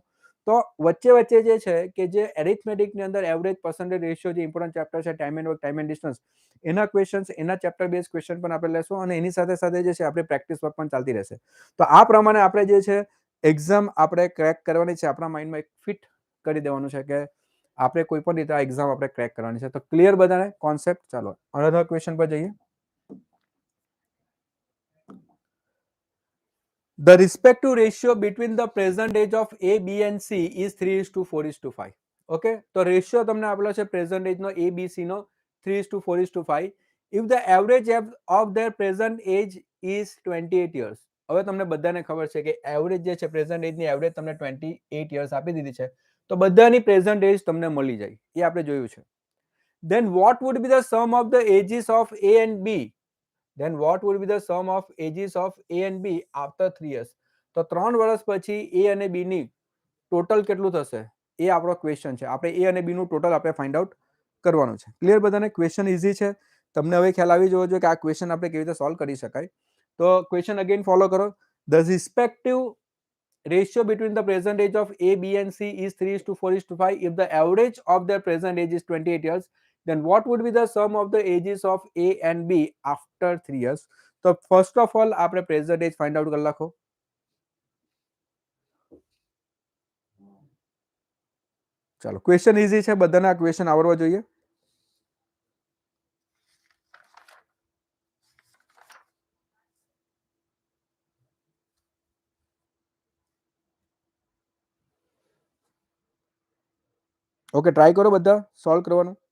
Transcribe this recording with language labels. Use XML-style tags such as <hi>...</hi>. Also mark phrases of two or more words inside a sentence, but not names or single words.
<gu>તો વચ્ચે વચ્ચે જે છે કે જે એરિથમેટિકની અંદર</gu> <en>average, percentage ratio</en> <gu>જે</gu> <en>important chapter</en> <gu>છે,</gu> <en>time and work, time and distance,</en> <gu>એના ક્વેશ્ચન્સ, એના</gu> <en>chapter base question</en> <gu>પણ આપણે લેશું અને એની સાથે સાથે જે છે આપણે</gu> <en>practice work</en> <gu>પણ ચાલતી રહેશે. તો આ પ્રમાણે આપણે જે છે એક્ઝામ આપણે ક્રેક કરવાની છે. આપણા માઇન્ડમાં એક ફિટ કરી દેવાનું છે કે આપણે કોઈ પણ રીતે આ એક્ઝામ આપણે ક્રેક કરવાની છે. તો ક્લિયર બધાને કોન્સેપ્ટ? ચાલો</gu> <en>another question</en> <gu>પર જઈએ.</gu> <en>The respective ratio between the present age of A, B and C is 3:4:5.</en> <gu>Okay, તો રેશિયો તમને આપેલો છે</gu> <en>present age</en> <gu>નો A, B, C નો 3:4:5.</gu> <en>If the average age of their present age is 28 years.</en> <gu>હવે તમને બધાને ખબર છે કે એવરેજ જે છે</gu> <en>present age</en> <gu>ની એવરેજ તમને 28 years આપી દીધી છે. તો બધાની</gu> <en>present age</en> <gu>તમને મળી જાય એ આપણે જોયું છે.</gu> <en>Then what would be the sum of the ages of A and B? then what would be the sum of ages of A and B after 3 years?</en> <gu>તો 3 વર્ષ પછી A અને B ની ટોટલ કેટલું થશે એ આપણો ક્વેશ્ચન છે. આપણે A અને B નું ટોટલ આપણે</gu> <en>find out</en> <gu>કરવાનું છે. ક્લિયર બધાને?</gu> <en>question easy</en> <gu>છે. તમને હવે ખ્યાલ આવી જવો જોઈએ કે આ ક્વેશ્ચન આપણે કેવી રીતે સોલ્વ કરી શકાય.</gu> <en>તો question again follow કરો. the respective ratio between the present age of A, B and C is 3:4:5. If the average of their present age is 28 years, then what would be the sum of the ages of A and B after 3 years? So first of all આપણે present age find out</en> <gu>કરી નાખો. ચાલો,</gu> <en>question easy</en> <gu>છે, બધાને આ ક્વેશ્ચન આવડવા જોઈએ. ઓકે, ટ્રાય કરો બધા સોલ્વ કરવાનું.</gu>